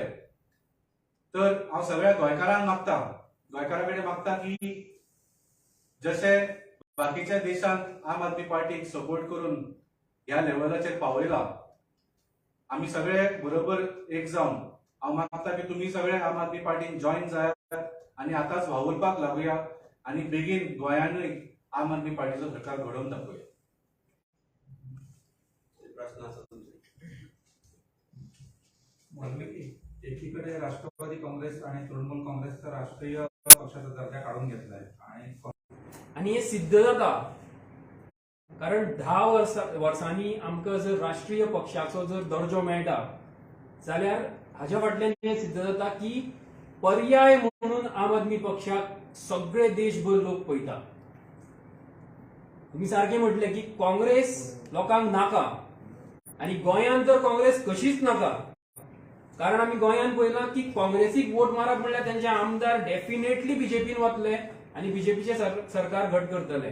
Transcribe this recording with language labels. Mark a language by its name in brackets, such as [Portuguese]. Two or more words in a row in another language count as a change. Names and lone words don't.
[Konkani] तर हांव सगळ्या गोंयकारांक गोंयकारां कडेन मागता की जशे बाकीच्या देशांत आम आदमी पार्टीक सपोर्ट करून ह्या लेवलाचेर पावयला, आमी सगळे बरोबर एक जावन हांव मागता की तुमी सगळे आम आदमी पार्टीन जॉईन जायात आनी आतांच वावुरपाक लागुया आनी बेगीन गोंयानूय आम आदमी पार्टीचो सरकार घडोवन दाखोवया. प्रश्न आसा तुमचे? [Marathi] एकीकडे राष्ट्रवादी काँग्रेस आणि तृणमूल काँग्रेसचा राष्ट्रीय पक्षाचा दर्जा काढून घेतलाय [Konkani] आणि हे सिद्ध जाता कारण 10 वर्सांनी आमकां जर राष्ट्रीय पक्षाचो जर दर्जो मेळटा जाल्यार हाच्या फाटल्यान हे सिद्ध जाता की पर्याय म्हणून आम आदमी पक्षाक सगळे देशभर लोक पळयता. तुम्ही सारखे म्हटले की काँग्रेस लोकांक नाका आणि गोंयांत तर काँग्रेस कशीच नाका, कारण आम्ही गोंयांत पळयलां की काँग्रेसीक वोट मारप म्हणल्यार त्यांचे आमदार डेफिनेटली बीजेपीन वतले आणि बीजेपीचे सरकार घट करतले.